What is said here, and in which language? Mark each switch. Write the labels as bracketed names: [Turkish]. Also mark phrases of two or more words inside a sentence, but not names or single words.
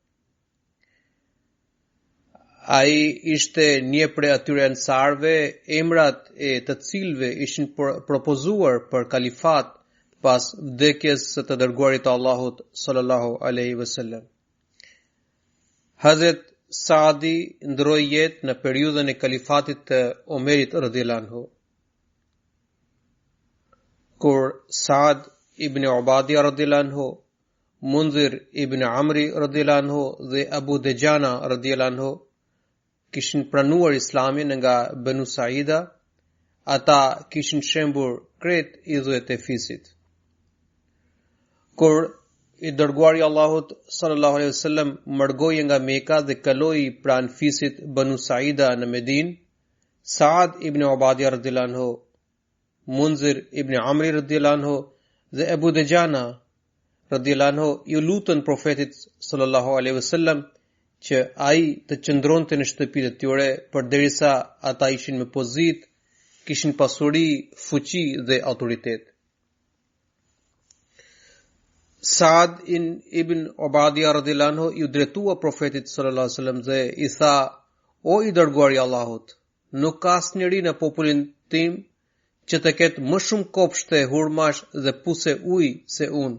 [Albanian] Ai ishte një prej atyre ensarve emrat e të cilëve ishin propozuar për kalifat pas vdekjes së të dërguarit të Allahut [Arabic] صلى الله عليه وسلم. [Albanian] Hazrat Saadi ndroi jetë në periudhën e kalifatit të Omerit [Arabic] رضي الله عنه. [Albanian] Kur Saad ibn Ubadia [Arabic] رضي الله عنه, [Albanian] Munzir ibn Amri [Arabic] رضي الله عنه [Albanian] dhe Abu Dejana [Arabic] رضي الله عنه [Albanian] kishin pranuar Islamin nga Banu Saida, ata kishin shembur krejt idhujt e fisit. Kur i dërguari Allahut [Arabic] صلى الله عليه وسلم [Albanian] mërgoi nga Mekka dhe kaloi pranë fisit Banu Saida në Medinë, Saad ibn Ubadia [Arabic] رضي الله عنه, [Albanian] Munzir ibn Amri [Arabic] رضي الله عنه [Albanian] dhe Abu Dejana [Arabic] رضي الله عنه [Albanian] ju lutën profetit [Arabic] صلى الله عليه وسلم [Albanian] që ai të qëndronte në shtëpitë e tyre përderisa ata ishin me pozitë, kishin pasuri, fuqi dhe autoritet. Saad ibn Ubadia [Arabic] رضي الله عنه [Albanian] ju drejtua profetit [Arabic] صلى الله عليه وسلم [Albanian] dhe i tha: O i dërguari i Allahut, nuk ka asnjëri në popullin tim që të ketë më shumë kopshte, hurmash dhe puse ujë se unë.